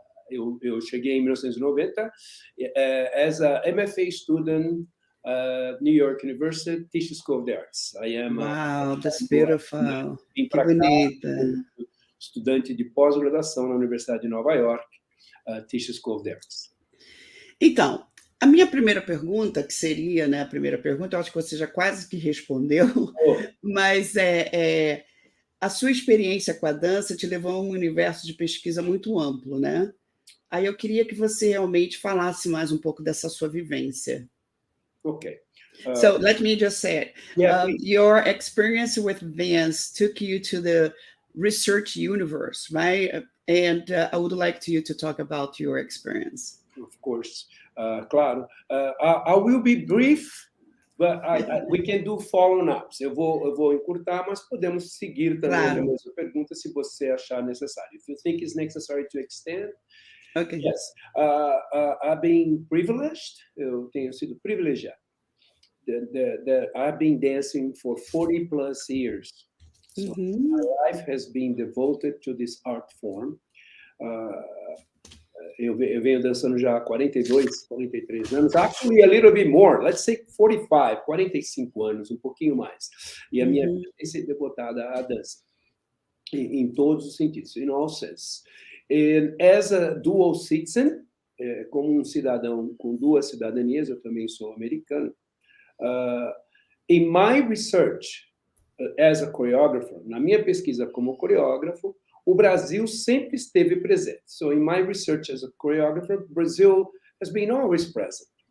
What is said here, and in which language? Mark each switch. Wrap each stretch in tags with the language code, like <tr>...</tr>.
<pt>Eu cheguei em</pt> <en>1990 as a MFA student, New York University, Tisch School of the Arts. Wow, that's beautiful.</en> <pt>Vim para cá, estudante de pós-graduação na Universidade de Nova York, Tisch School of the Arts. Então, a minha primeira pergunta, que seria, né, a primeira pergunta, eu acho que você já quase que respondeu, mas a sua experiência com a dança te levou a um universo de pesquisa muito amplo, né? Aí eu queria que você realmente falasse mais um pouco dessa sua vivência.</pt> <en>Okay. So let me just say it. Yeah, your experience with dance took you to the research universe, right? And I would like you to talk about your experience. Of course.</en> <pt>Claro.</pt> <en>I will be brief, but we can do follow-ups.</en> <pt>Eu vou encurtar, mas podemos seguir também a mesma pergunta se você achar necessário.</pt> <en>If you think it's necessary to extend, okay. Yes. I've been privileged.</en> <pt>Eu tenho sido privilegiado.</pt> <en>I've been dancing for 40 plus years. So my life has been devoted to this art form.</en> <pt>Eu venho dançando já há 42, 43 anos.</pt> <en>Actually, a little bit more.</en> <pt>Let's say 45, 45 anos, um pouquinho mais. E a minha vida tem sido devotada à dança. Em todos os sentidos,</pt> <en>in all sense. And as a dual citizen,</en> <pt>como um cidadão com 2 cidadanias, eu também sou americano.</pt> <en>In my research as a choreographer,</en> <pt>na minha pesquisa como coreógrafo, o Brasil sempre esteve presente.</pt> <en>So in my research as a choreographer, Brazil has been always present.</en>